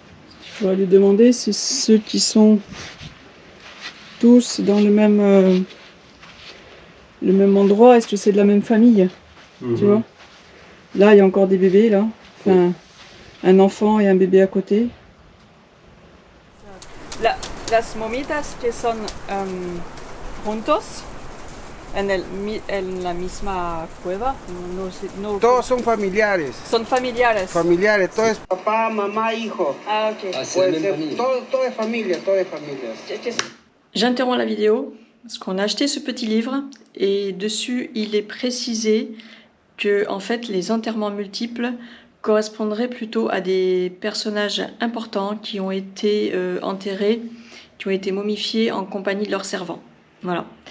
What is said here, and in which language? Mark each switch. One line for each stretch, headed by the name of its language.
French: Ce qu'il faudrait lui demander, c'est ceux qui sont tous dans le même endroit. Est-ce que c'est de la même famille? Tu vois? Là, il y a encore des bébés, là. Enfin, un enfant et un bébé à côté.
Spanish: Las momitas que son juntos en la misma cueva. No, todos son familiares. Son familiares. Familiares, todo es papá, mamá, hijo. Ah, ok. Ah, todo es familia, todo es familia.
French: J'interromps la vidéo parce qu'on a acheté ce petit livre et dessus il est précisé que en fait les enterrements multiples correspondraient plutôt à des personnages importants qui ont été enterrés, qui ont été momifiés en compagnie de leurs servants. Voilà.